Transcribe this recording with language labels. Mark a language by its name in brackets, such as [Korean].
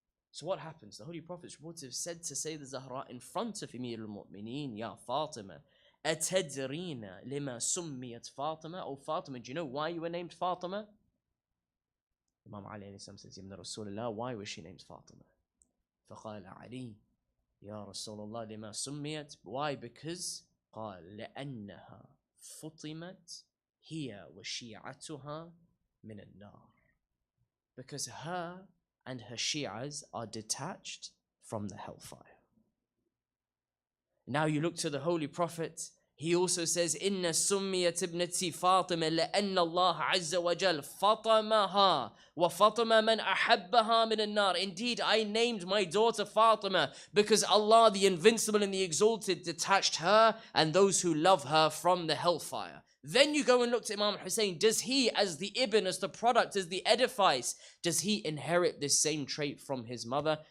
[English] So what happens? The Holy Prophet said to Sayyida Zahra in front of Amir al-Mu'mineen, [Arabic] Ya Fatima, Atadrina lima summiyat Fatima. [English] Oh Fatima, do you know why you were named Fatima? Imam Ali alayhi salam says, Ya Rasulullah, why was she named Fatima? [Arabic] فقال علي, Ya Rasulullah, lima summiyat. [English] Why? Because [Arabic] قال لأنها فطمت هي وشيعتها من النار. [English] Because her and her Shi'as are detached from the hellfire. Now you look to the Holy Prophet, he also says, [Arabic] إِنَّ سُمِّيَتْ ابْنَتِي فَاطِمَةً لَأَنَّ اللَّهَ عَزَّ وَجَلَّ فَطَمَهَا وَفَطَمَ مَنْ أَحَبَّهَا مِنَ النَّارِ. [English] Indeed, I named my daughter Fatima because Allah, the Invincible and the Exalted, detached her and those who love her from the hellfire. Then you go and look to Imam Hussein. Does he, as the Ibn, as the product, as the edifice, does he inherit this same trait from his mother?